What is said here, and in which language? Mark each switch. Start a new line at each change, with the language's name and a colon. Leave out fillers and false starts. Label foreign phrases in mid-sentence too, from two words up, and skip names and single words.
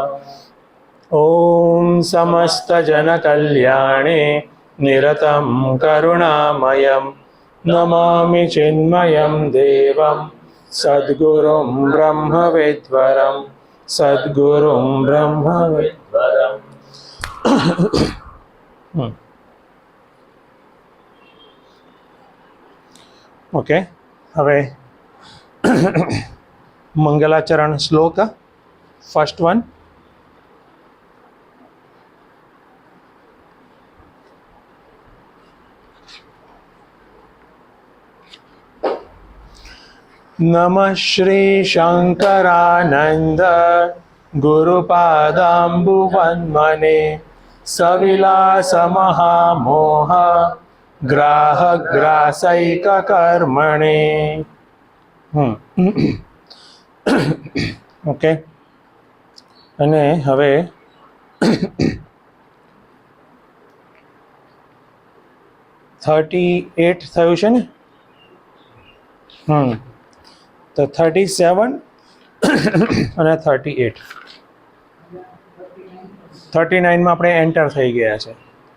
Sanskrit: ॐ समस्तजनकल्याणे निरतं करुणामयं नमामि चिन्मयं देवं सद्गुरुं ब्रह्मविद्वरं सद्गुरुं ब्रह्मविद्वरम्।
Gujarati: ओके, હવે મંગલાચરણ શ્લોક
English: first one.
Sanskrit: नमः श्री शंकरानंद गुरुपादाम्बुवन्मने सविलास महामोह ग्राहग्रासैककर्मणे.
Gujarati: ઓકે, અને હવે 38 થયું છે ને. તો 37 અને 38 39માં આપણે એન્ટર થઈ ગયા છે.